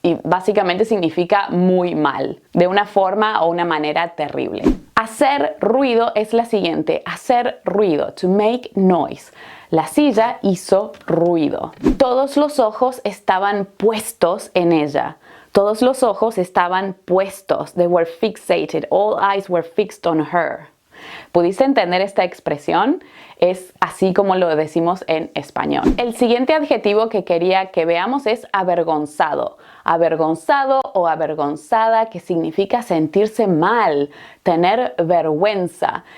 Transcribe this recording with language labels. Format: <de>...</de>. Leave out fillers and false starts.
<es>Y básicamente significa muy mal, de una forma o una manera terrible. Hacer ruido es la siguiente, hacer ruido,</es> <en>to make noise.</en> <es>La silla hizo ruido. Todos los ojos estaban puestos en ella. Todos los ojos estaban puestos.</es> <en>They were fixated. All eyes were fixed on her.</en> <es>¿Pudiste entender esta expresión? Es así como lo decimos en español. El siguiente adjetivo que quería que veamos es avergonzado. Avergonzado o avergonzada, que significa sentirse mal, tener vergüenza.</es>